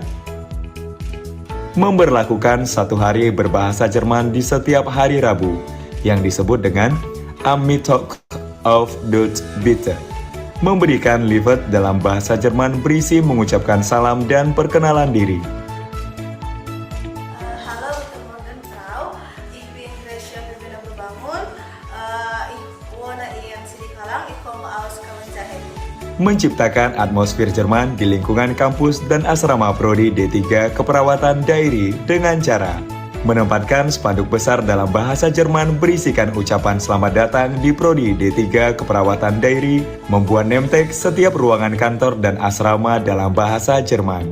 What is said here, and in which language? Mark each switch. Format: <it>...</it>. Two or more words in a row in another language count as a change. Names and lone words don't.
<id>Memberlakukan 1 hari berbahasa Jerman di setiap hari Rabu yang disebut dengan Am Mittwoch of Deutsch Bitte. Memberikan livet dalam bahasa Jerman berisi mengucapkan salam dan perkenalan diri.</id> <de>Hallo, guten Morgen, Frau. Ich bin Gracia Berbeda Berbangun. Ich wohne in Sidikalang. Ich komme aus Kemenkes.</de> <id>Menciptakan atmosfer Jerman di lingkungan kampus dan asrama Prodi D3 Keperawatan Dairi dengan cara menempatkan spanduk besar dalam bahasa Jerman berisikan ucapan selamat datang di Prodi D3 Keperawatan Dairi, membuat name tag setiap ruangan kantor dan asrama dalam bahasa Jerman.</id>